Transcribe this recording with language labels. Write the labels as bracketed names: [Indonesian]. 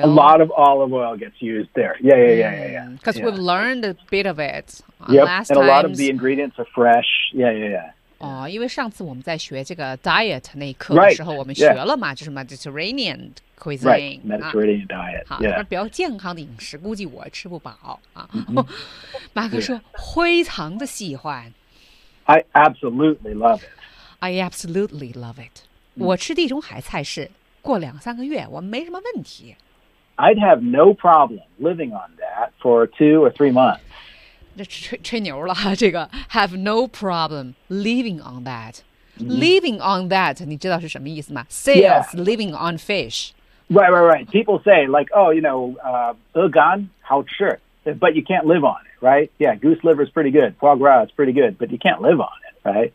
[English] A lot of olive oil gets used there. Yeah, yeah, yeah, yeah, yeah. Because we've learned a bit of it. Yep. Last and a lot of the ingredients are fresh. Yeah, yeah, yeah. [Chinese] 哦，因为上次我们在学这个 diet 那一课的时候， [English] right. [Chinese] 我们学了嘛， [English] yeah. [Chinese] 就是 Mediterranean cuisine， [English] right. Mediterranean diet. [Chinese] 好、 [English] yeah. ， [Chinese] 比较健康的饮食，估计我吃不饱啊。马克说， yeah. 非常的喜欢。 [English] I absolutely love it. I absolutely love it.、Mm. [Chinese] 我吃地中海菜是过两三个月，我没什么问题。 [English] I'd have no problem living on that for 2 or 3 months. [Chinese] 吹牛了，这个 [English] have no problem living on that、 [Chinese] mm-hmm. [English] living on that [Chinese] 你知道是什么意思吗 sales、 [English] yeah. living on fish right right right people say like oh you know ugan [Chinese] 好吃 [English] but you can't live on it right yeah goose liver is pretty good foie gras is pretty good but you can't live on it right、